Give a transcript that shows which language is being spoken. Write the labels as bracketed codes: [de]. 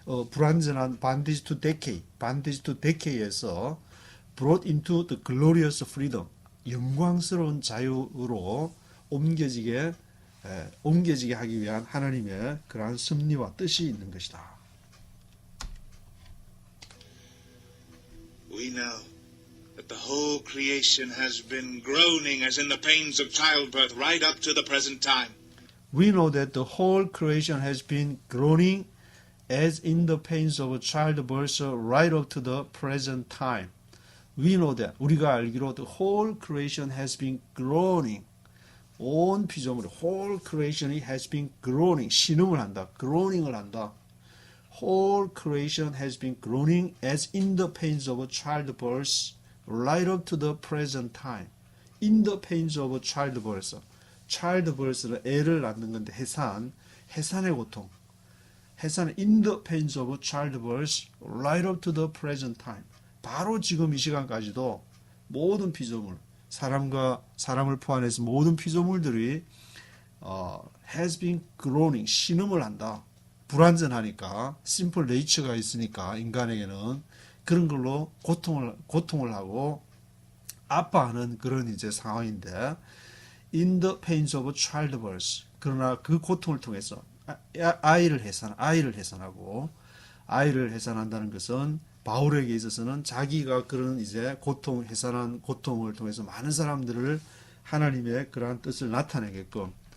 [ko] 불완전한 [en] bondage to decay [ko] 에서 [en] brought into the glorious freedom [ko] 영광스러운 자유로 옮겨지게 하기 위한 하나님의 그러한 섭리와 뜻이 있는 것이다. [en] We know that the whole creation has been groaning as in the pains of childbirth right up to the present time. We know that the whole creation has been groaning as in the pains of childbirth right up to the present time. We know that [ko] 우리가 알기로 [en] the whole creation has been groaning [ko] 온 피조물이 [en] whole creation이 has been groaning [ko] 신음을 한다. groaning을 한다. [en] whole creation has been groaning as in the pains of childbirth right up to the present time. in the pains of childbirth. [ko] childbirth는 애를 낳는 건데 해산의 고통. 해산은 [en] in the pains of childbirth right up to the present time. [ko] 바로 지금 이 시간까지도 모든 피조물 사람을 포함해서 모든 피조물들이 [en] has been groaning [ko] 신음을 한다. 불완전하니까 [en] simple nature [ko] 가 있으니까 인간에게는 그런 걸로 고통을 하고 아파하는 그런 이제 상황인데 [en] in the pains of childbirth [ko] 그러나 그 고통을 통해서 아이를 해산하고 아이를 해산한다는 것은 바울에게 있어서는 자기가 그런 이제 해산한 고통을 통해서 많은 사람들을 하나님의 그러한 뜻을 나타내게끔